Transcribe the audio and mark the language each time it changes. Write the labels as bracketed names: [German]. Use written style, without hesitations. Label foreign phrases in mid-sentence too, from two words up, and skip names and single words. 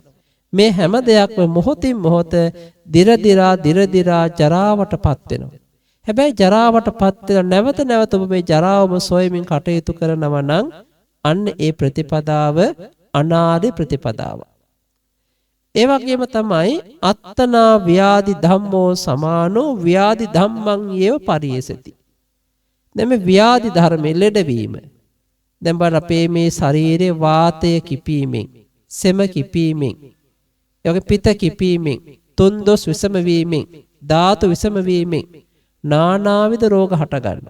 [Sinhala] මේ හැම දෙයක්ම මොහොතින් මොහොත දිර දිරා ජරාවටපත් වෙනවා. හැබැයි ජරාවටපත් වෙන නැවත නැවත ඔබ මේ ජරාවම සොයමින් කටයුතු කරනවා නම් අන්න ඒ ප්‍රතිපදාව අනාදි ප්‍රතිපදාව. ඒ වගේම තමයි [Pali] අත්තනා ව්‍යාධි ධම්මෝ සමානෝ ව්‍යාධි ධම්මං යේව පරියසති. [Sinhala] දැන් මේ ව්‍යාධි ධර්මයේ ලෙඩවීම. දැන් බලන්න අපේ මේ ශරීරයේ වාතය කිපීමෙන්, සෙම කිපීමෙන්, ඒ වගේ පිත කිපීමෙන්, තුන්දොස් විසම වීමෙන්, ධාතු විසම වීමෙන් නානාවිද රෝග හට ගන්නවා.